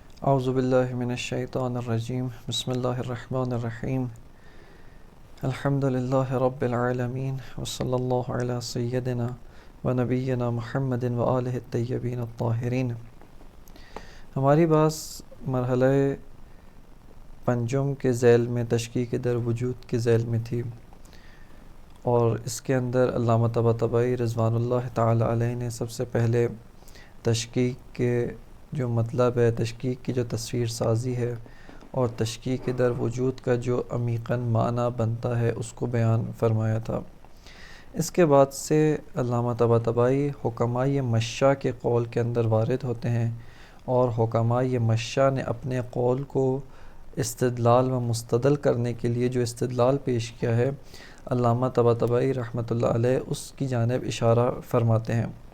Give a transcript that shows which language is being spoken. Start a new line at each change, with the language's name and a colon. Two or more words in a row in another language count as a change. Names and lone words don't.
Arabic: اعوذ باللہ من الشیطان الرجیم بسم اللہ الرحمن الرحیم الحمد للہ رب العالمین وصلی اللہ علی سیدنا و نبینا محمد و آلہ الطیبین الطاہرین۔
Urdu: ہماری بات مرحلہ پنجم کے ذیل میں تشکیک در وجود کے ذیل میں تھی، اور اس کے اندر علامہ طباطبائی
Arabic: رضوان اللہ تعالی علیہ
Urdu: نے سب سے پہلے تشکیک کے جو مطلب ہے، تشکیک کی جو تصویر سازی ہے اور تشکیک در وجود کا جو عمیقاً معنی بنتا ہے اس کو بیان فرمایا تھا۔ اس کے بعد سے علامہ طباطبائی حکمائے مشاء کے قول کے اندر وارد ہوتے ہیں، اور حکمائے مشاء نے اپنے قول کو استدلال و مستدل کرنے کے لیے جو استدلال پیش کیا ہے، علامہ طباطبائی
Arabic: رحمۃ اللہ علیہ
Urdu: اس کی جانب اشارہ فرماتے ہیں۔